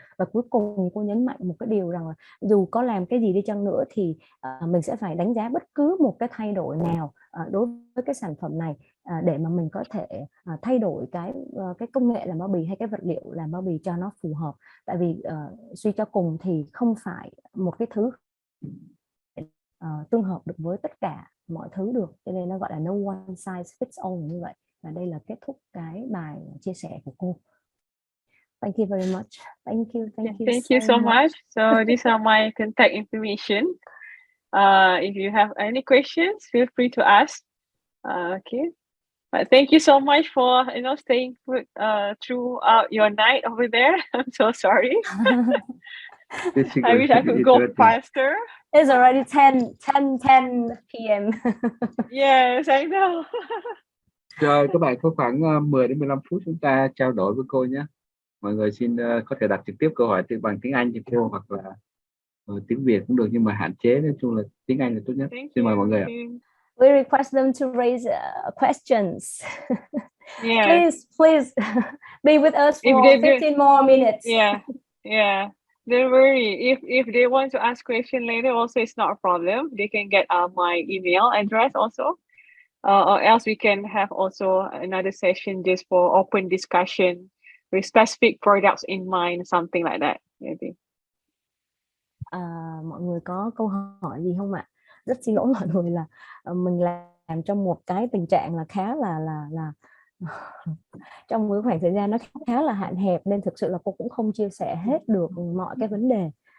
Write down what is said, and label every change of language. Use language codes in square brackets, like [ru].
[vi] Và cuối cùng cô nhấn mạnh một cái điều rằng là dù có làm cái gì đi chăng nữa thì mình sẽ phải đánh giá bất cứ một cái thay đổi nào đối với cái sản phẩm này để mà mình có thể thay đổi cái công nghệ làm bao bì hay cái vật liệu làm bao bì cho nó phù hợp. Tại vì suy cho cùng thì không phải một cái thứ tương hợp được với tất cả mọi thứ được, cho nên nó gọi là [en] no one size fits all [vi] như vậy. Và đây là kết thúc cái bài chia sẻ của cô. [en] Thank you very much. Thank you so much. So these are my contact information. If you have any questions, feel free to ask. Okay. But thank you so much for staying put throughout your night over there. I'm so sorry. I wish I could go faster. It's already 10 p.m. Yes, I know. [vi] Rồi các bạn có khoảng 10 đến 15 phút chúng ta trao đổi với cô nhé. Mọi người xin có thể đặt trực tiếp câu hỏi bằng tiếng Anh cho cô, hoặc là tiếng Việt cũng được, nhưng mà hạn chế nói chung là tiếng Anh là tốt nhất. Xin mời mọi người ạ. [en] We request them to raise questions. Yeah. Please be with us for 15 more minutes. Yeah. Don't worry. If they want to ask question later, also it's not a problem. They can get my email address also, or else we can have also another session just for open discussion with specific products in mind, something like that. Maybe. [vi] Mọi người có câu hỏi gì không ạ? Rất xin lỗi mọi người là mình làm trong một cái tình trạng là khá là trong một khoảng thời gian nó khá là hạn hẹp, nên thực sự là cô cũng không chia sẻ hết được mọi cái vấn đề.